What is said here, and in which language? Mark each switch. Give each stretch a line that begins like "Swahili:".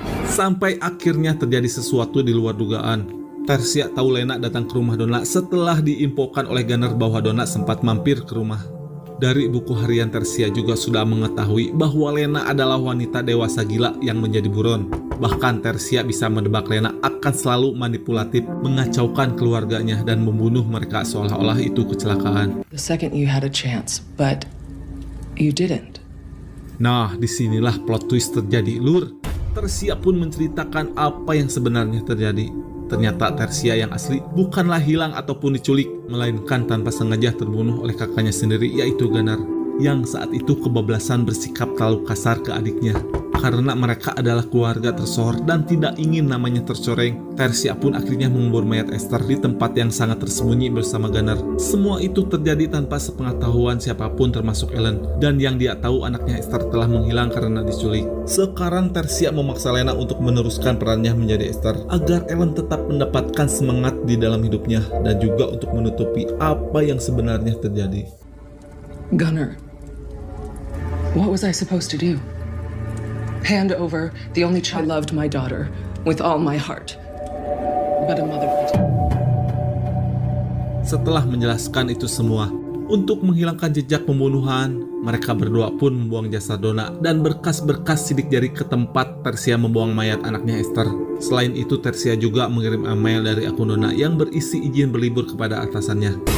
Indonesian: Sampai akhirnya terjadi sesuatu di luar dugaan. Tersia tahu Lena datang ke rumah Donna setelah diinfokan oleh Gunnar bahwa Donna sempat mampir ke rumah. Dari buku harian Tersia juga sudah mengetahui bahwa Lena adalah wanita dewasa gila yang menjadi buron. Bahkan Tersia bisa menebak Lena akan selalu manipulatif, mengacaukan keluarganya dan membunuh mereka seolah-olah itu kecelakaan.
English: The second you had a chance, but you didn't.
Indonesian: Nah, disinilah plot twist terjadi, Lur. Tersia pun menceritakan apa yang sebenarnya terjadi. Ternyata Tersia yang asli bukanlah hilang ataupun diculik, melainkan tanpa sengaja terbunuh oleh kakaknya sendiri, yaitu Gunnar, yang saat itu kebablasan bersikap terlalu kasar ke adiknya. Karena mereka adalah keluarga tersohor dan tidak ingin namanya tercoreng, Tersia pun akhirnya mengubur mayat Esther di tempat yang sangat tersembunyi bersama Gunnar. Semua itu terjadi tanpa sepengetahuan siapapun termasuk Ellen. Dan yang dia tahu anaknya Esther telah menghilang karena diculik. Sekarang Tersia memaksa Lena untuk meneruskan perannya menjadi Esther agar Ellen tetap mendapatkan semangat di dalam hidupnya dan juga untuk menutupi apa yang sebenarnya terjadi.
English: Gunnar, what was I supposed to do? Hand over the only child. I loved my daughter with all my heart. But a mother.
Indonesian: Setelah menjelaskan itu semua, untuk menghilangkan jejak pembunuhan, mereka berdua pun membuang jasad Donna dan berkas-berkas sidik jari ke tempat Tersia membuang mayat anaknya Esther. Selain itu, Tersia juga mengirim email dari akun Donna yang berisi izin berlibur kepada atasannya.